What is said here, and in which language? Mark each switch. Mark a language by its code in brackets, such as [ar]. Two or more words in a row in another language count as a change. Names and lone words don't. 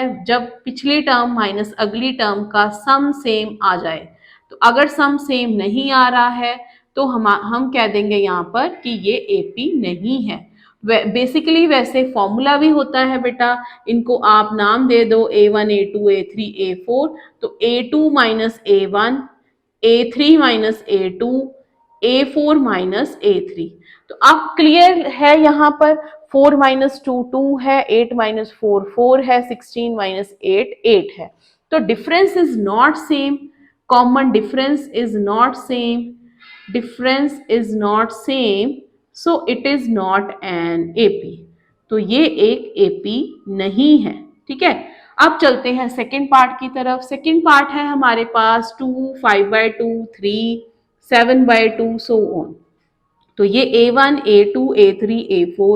[hi] जब पिछली टर्म माइनस अगली टर्म का [en] sum same [hi] आ जाए। तो अगर [en] sum same [hi] नहीं आ रहा है तो हम कह देंगे यहाँ पर कि ये एपी नहीं है। बेसिकली वैसे फॉर्मूला भी होता है बेटा, इनको आप नाम दे दो A1 A2 A3 A4। तो A2 माइनस A1, A3 माइनस A2, A4 माइनस A3। तो अब क्लियर है यहाँ पर 4 माइनस 2 2 है, 8 माइनस 4 4 है, 16 माइनस 8 8 है। [en] तो difference is not same, common difference is not same, difference is not same, so it is not an AP। [hi] तो ये एक AP नहीं है। ठीक है, अब चलते हैं [en] second part [hi] की तरफ। [en] second part [hi] है हमारे पास 2 5/2 3 7/2 [en] so on. [hi] तो ये A1 A2 A3 A4।